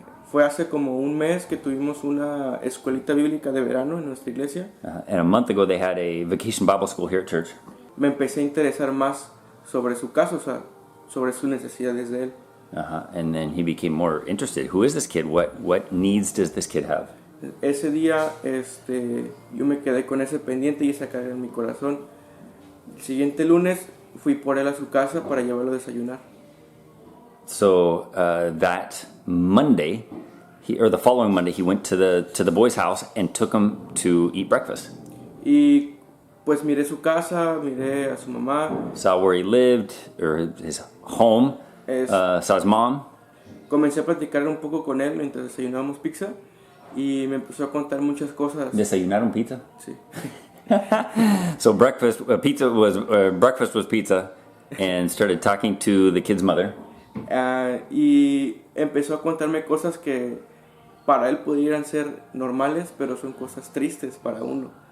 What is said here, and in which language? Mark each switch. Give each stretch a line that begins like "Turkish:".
Spanish: Fue hace como un mes que tuvimos una escuelita bíblica de verano en nuestra iglesia.
English: And a month ago they had a vacation Bible school here at church.
Spanish: Me empecé a interesar más sobre su caso, o sea, sobre sus necesidades de él.
English: And then he became more interested. Who is this kid? What needs does this kid have?
Spanish: Ese día yo me quedé con ese pendiente y esa carga en mi corazón. El siguiente lunes fui por él a su casa para llevarlo a desayunar.
English: So that Monday, the following Monday, he went to the boy's house and took him to eat breakfast.
Spanish: Y pues miré su casa, miré a su mamá.
English: Saw where he lived, or his home. Saw his mom.
Spanish: Comencé a platicar un poco con él mientras desayunábamos pizza y me empezó a contar muchas cosas. ¿Desayunaron pizza? Sí.
English: So breakfast was pizza, and started talking to the kid's mother.
Spanish: Y empezó a contarme cosas que para él pudieran ser normales, pero son cosas tristes para uno.